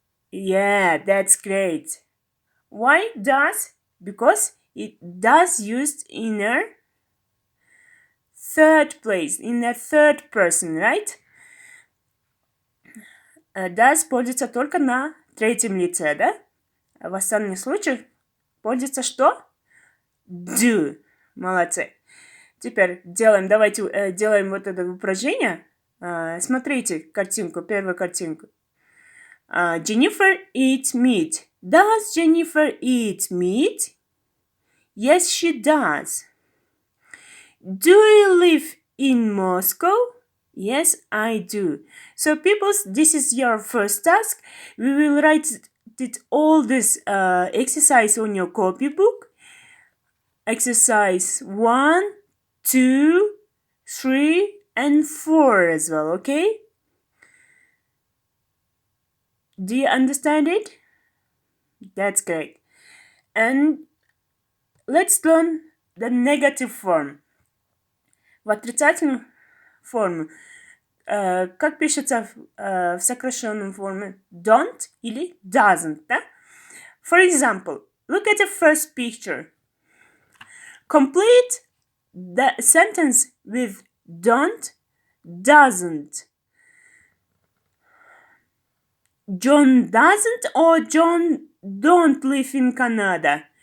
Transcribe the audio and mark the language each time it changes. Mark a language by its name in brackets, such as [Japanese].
[English] Yeah, that's great. Why does? Because it does used in a third place, in a third person, right? [Russian] Does пользуется только на третьем лице, да? А в остальных случаях пользуется что? Do. Молодцы. Теперь давайте делаем вот это упражнение. Смотрите картинку, первую картинку. [English] Jennifer eats meat. Does Jennifer eat meat? Yes, she does. Do you live in Moscow? Yes, I do. So, peoples, this is your first task. We will write all this exercise on your copybook. Exercise 1, 2, 3, and 4 as well, okay? Do you understand it? That's great. And let's learn the negative form. [Russian] В отрицательной форме. Как пишется в сокращенной форме? [English] Don't или doesn't, да? For example, look at the first picture. Complete the sentence with don't, doesn't. John doesn't or John don't live in Canada?